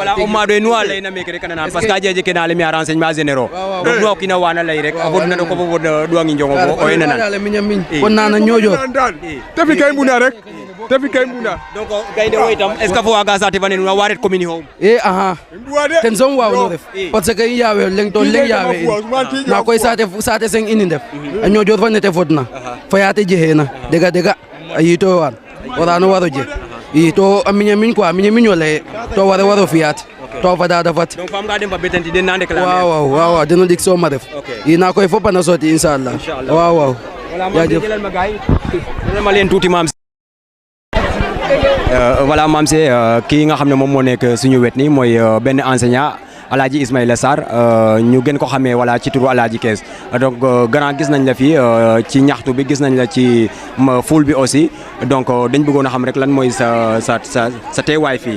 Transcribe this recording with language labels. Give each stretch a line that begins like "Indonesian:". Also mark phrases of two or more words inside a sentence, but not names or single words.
Serer: voilà o maado nu a leyna meke rek a nanan
French: parce que
Serer: a jeje ke na lemi a
French: renseignement généraux
Serer: donc nu o kiina wana ley rek a fodna ko fo fod ɗuwangi njongo fo o yena nan kon nana Niodior te fi kay mbuna rek te fi kay mbuna donc gaynde wo itam
French: est ce que
Serer: fo waga saate fane nuun a waret commune xom aha ten soom waaw no ref
French: parce que
Serer: i yaawe leng to leng yaawe in na koy saate seng ini ndef a Niodior fa nete fodna fa yaate jexeena dega dega a yito waan warano waro je i to a miña miñ quoi miña miñ o leye to waro fiyaat to fadata fat donc fam ga dem ba betenti den na déclarer waaw dina dik so ma def ina koy fop na soti inshallah waaw
Wolof: jaajëf ma leen tuuti maam voilà maam si kii nga xam ne moom moo nekk suñu wet ni mooy benn enseignant Alaaji Ismaïla Sarr ñu gën ko xamee voilà ci turu Alaaji Kees donc grand gis nañ la fii ci ñaxtu bi gis nañ la ci foule bi aussi donc dañ bëggoon a xam rek lan mooy sa teewaay fii.